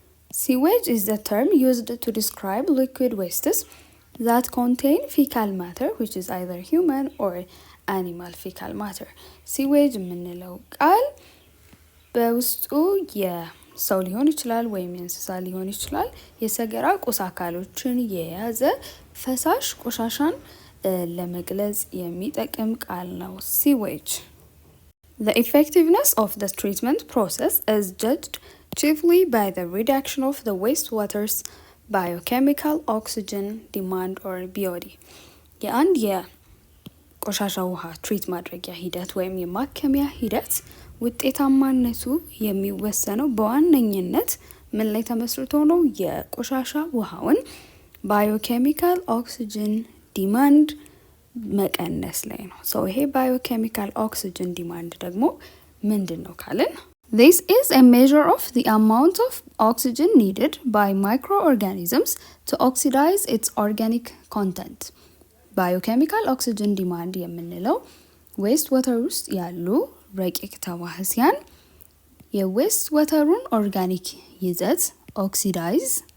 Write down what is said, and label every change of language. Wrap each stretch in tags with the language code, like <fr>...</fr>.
<en>Sewage is the term used to describe liquid wastes that contain fecal matter which is either human or animal fecal matter. Sewage</en> <am>የምንለው ቃል በውስጡ ሰው ሊሆን ይችላል ወይም የእንስሳ ሊሆን ይችላል የሰገራ ቁስ አካሎችን የያዘ ፈሳሽ ቆሻሻን ለመግለጽ የሚጠቅም ቃል ነው sewage.</am> <en>The effectiveness of the treatment process is judged chiefly by the reduction of the wastewater's biochemical oxygen demand or BOD.</en> <am>የአንድ የቆሻሻ ውሃ ትሪት ማድረጊያ ሂደት ወይም የማከሚያ ሂደት ውጤታማነቱ የሚወሰነው በዋነኝነት ምን ላይ ተመስርቶ ነው? የቆሻሻ ውሃውን ባዮኬሚካል ኦክሲጅን ዲማንድ መቀነስ ላይ ነው። ይሄ ባዮኬሚካል ኦክሲጅን ዲማንድ ደግሞ ምንድን ነው ካልን</am> <en>This is a measure of the amount of oxygen needed by microorganisms to oxidize its organic content.</en> <am>Biochemical oxygen demand የምንለው ዌስት ዋተር ውስጥ ያሉ ረቂቅ ተዋህሲያን የዌስት ዋተሩን ኦርጋኒክ ይዘት ኦክሲዳይዝ</am>